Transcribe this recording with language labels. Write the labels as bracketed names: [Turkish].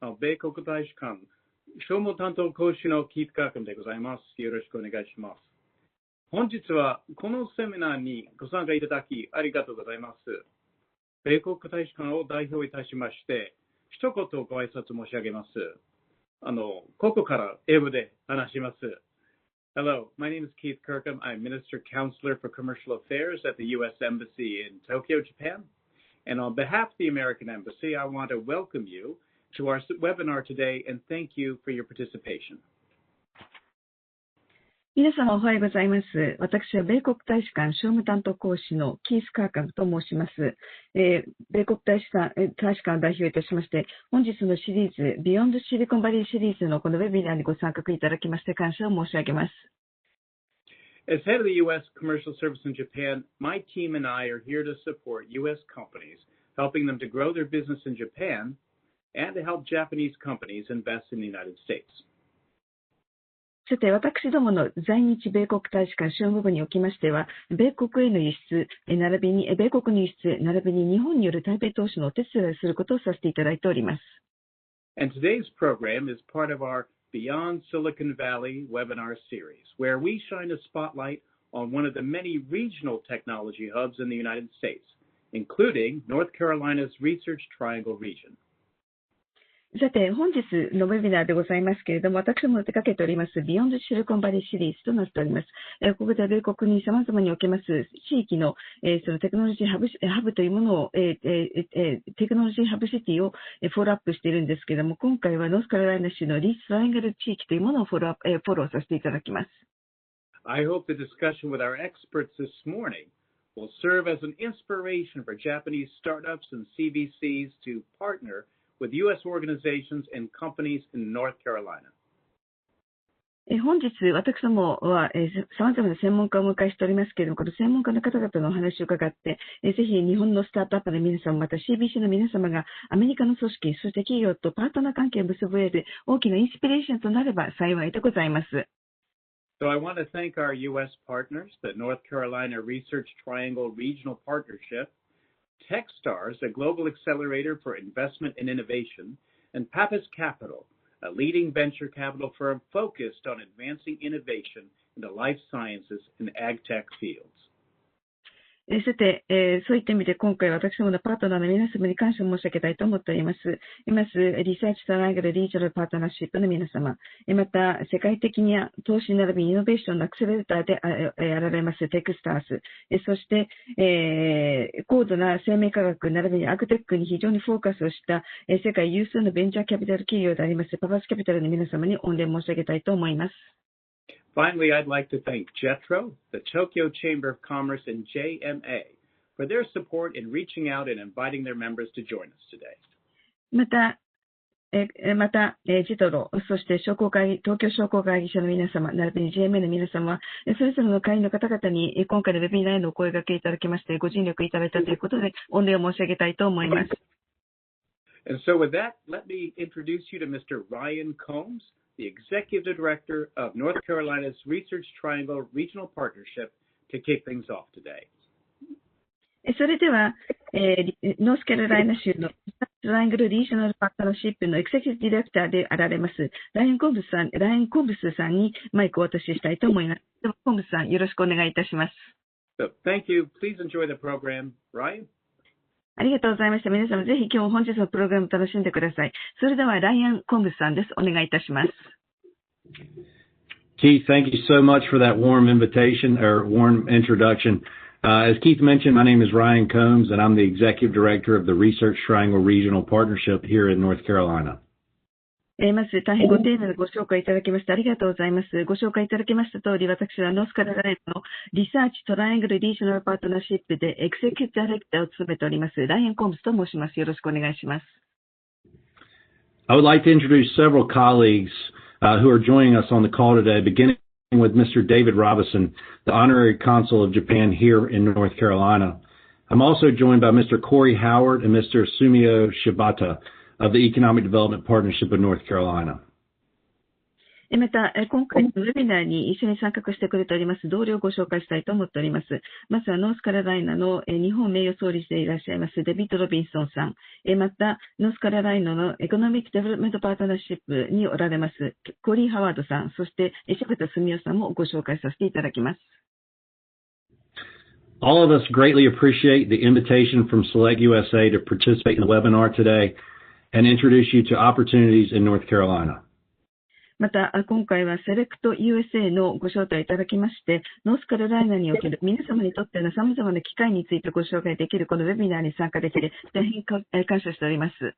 [Japanese] 米国大使館商務担当講師のキース・カーカムでございます。よろしくお願いします。本日はこのセミナーにご参加いただきありがとうございます。米国大使館を代表いたしまして、一言ご挨拶申し上げます。ここから英語で話します。 [English] Hello, my name is Keith Kirkham. I'm Minister Counselor for Commercial Affairs at the U.S. Embassy in Tokyo, Japan. And on behalf of the American Embassy, I want to welcome you to our webinar today and thank you for your participation. [Japanese] 皆様おはようございます。私は米国大使館商務担当講師のキース・カーカムと申します。米国大使館を代表いたしまして、本日のシリーズ、ビヨンドシリコンバリーシリーズのこのウェビナーにご参画いただきまして感謝を申し上げます。 [English] As head of the U.S. Commercial Service in Japan, my team and I are here to support U.S. companies, helping them to grow their business in Japan and to help Japanese companies invest in the United States. [Japanese] さて、私どもの在日米国大使館商務部におきましては、米国への輸出、並びに、米国の輸出、並びに日本による対米投資のお手伝いをすることをさせていただいております。 [English] And today's program is part of our Beyond Silicon Valley webinar series, where we shine a spotlight on one of the many regional technology hubs in the United States, including North Carolina's Research Triangle region. [Japanese] さて、本日のウェビナーでございますけれども、私も手掛けております、ビヨンドシリコンバレーシリーズとなっております。ここでは米国に様々におけます地域の、そのテクノロジーハブというものを、テクノロジーハブシティをフォローアップしているんですけれども、今回はノースカロライナ州のリートライアングル地域というものをフォローさせていただきます。 [English] I hope the discussion with our experts this morning will serve as an inspiration for Japanese startups and CVCs to partner with U.S. organizations and companies in North Carolina. [Japanese] 本日、私どもは様々な専門家をお迎えしておりますけれども、この専門家の方々のお話を伺って、ぜひ日本のスタートアップの皆様、また CBC の皆様がアメリカの組織、そして企業とパートナー関係を結ぶ上で大きなインスピレーションとなれば幸いでございます。 [English] So I want to thank our U.S. partners, the North Carolina Research Triangle Regional Partnership,Techstars, a global accelerator for investment and innovation, and Pappas Capital, a leading venture capital firm focused on advancing innovation in the life sciences and ag tech fields. [Japanese] さて、そういった意味で今回私どものパートナーの皆様に感謝申し上げたいと思っております。まず、リサーチトライアングルリージョナルパートナーシップの皆様、また、世界的に投資並びにイノベーションのアクセラレーターでやられますテックスターズ、そして、高度な生命科学並びにアグテックに非常にフォーカスをした世界有数のベンチャーキャピタル企業でありますパパスキャピタルの皆様に御礼申し上げたいと思います。 [English] Finally, I'd like to thank JETRO, the Tokyo Chamber of Commerce, and JMA for their support in reaching out and inviting their members to join us today. [Japanese] また、ジトロ、そして東京商工会議所の皆様、並びに JMA の皆様は、それぞれの会員の方々に今回のウェビナーへのお声掛けいただきまして、ご尽力いただいたということで、御礼を申し上げたいと思います。 [English] And so with that, let me introduce you to Mr. Ryan Combs.The Executive Director of North Carolina's Research Triangle Regional Partnership to kick things off today. [Japanese] それでは、ノースカロライナ州のリサーチトライアングルリージョナルパートナーシップのエクセキュティブディレクターであられます、ライアン・コンブスさんにマイクをお渡ししたいと思います。では、コンブスさん、よろしくお願いいたします。 [English] So, thank you. Please enjoy the program, Ryan. [Japanese] ありがとうございました。皆様、ぜひ本日のプログラムを楽しんでください。それでは、ライアン・コンブスさんです。お願いいたします。 [English] Keith, thank you so much for that warm invitation or warm introduction. As Keith mentioned, my name is Ryan Combs, and I'm the Executive Director of the Research Triangle Regional Partnership here in North Carolina. [Japanese] まず、大変ご丁寧なご紹介いただきましてありがとうございます。ご紹介いただきました通り、私はノースカロライナのリサーチトライアングルリージョナルパートナーシップでエクセキュティブディレクターを務めております、ライアン・コンブスと申します。よろしくお願いします。 [English] I would like to introduce several colleagues who are joining us on the call today, beginning with Mr. David Robinson, the Honorary Consul of Japan here in North Carolina. I'm also joined by Mr. Corey Howard and Mr. Sumio Shibata of the Economic Development Partnership of North Carolina. [Japanese] また、今回のウェビナーに一緒に参画してくれております同僚をご紹介したいと思っております。まずはノースカロライナの日本名誉総理でいらっしゃいますデビッド・ロビンソンさん、また、ノースカロライナのエコノミック・デベロップメント・パートナーシップにおられますコリー・ハワードさん、そして柴田澄夫さんもご紹介させていただきます。 [English] All of us greatly appreciate the invitation from Select USA to participate in the webinar today and introduce you to opportunities in North Carolina. [Japanese] また、今回はセレクト USA のご招待いただきまして、ノースカロライナにおける皆様にとっての様々な機会についてご紹介できるこのウェビナーに参加できて、大変感謝しております。